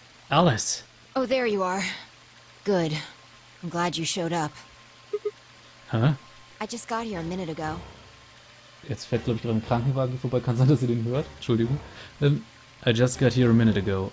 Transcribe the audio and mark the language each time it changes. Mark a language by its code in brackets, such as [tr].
[en] Alice! Oh, there you are. Good. I'm glad you showed up. Huh? I just got here a minute ago. [de] Jetzt fährt, glaube ich, gerade ein Krankenwagen hier vorbei. Kann sein, dass ihr den hört. Entschuldigung. [en] I just got here a minute ago.